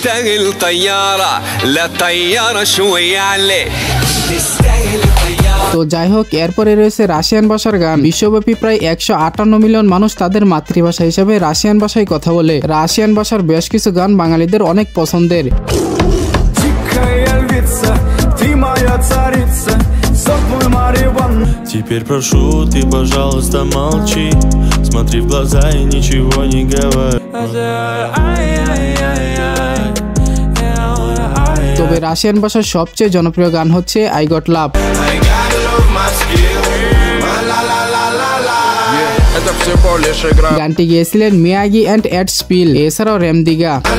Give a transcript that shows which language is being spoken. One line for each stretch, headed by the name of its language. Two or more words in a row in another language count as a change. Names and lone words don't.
Bangla: তো যাই হোক, এরপরে রয়েছে রাশিয়ান ভাষার গান। বিশ্বব্যাপী প্রায় 158 মিলিয়ন মানুষ তাদের মাতৃভাষা হিসেবে রাশিয়ান ভাষায় কথা বলে। রাশিয়ান ভাষার বেশ কিছু গান বাঙালিদের অনেক পছন্দের।
Russian: Теперь прошу, ты, пожалуйста, молчи. Смотри в глаза и ничего не говори.
Bangla: তবে রাশিয়ান ভাষার সবচেয়ে জনপ্রিয় গান হচ্ছে আই গট লাভ। গানটি গেয়েছিলেন মিয়াগি অ্যান্ড এড স্পিল, এছাড়াও রেমদিগা।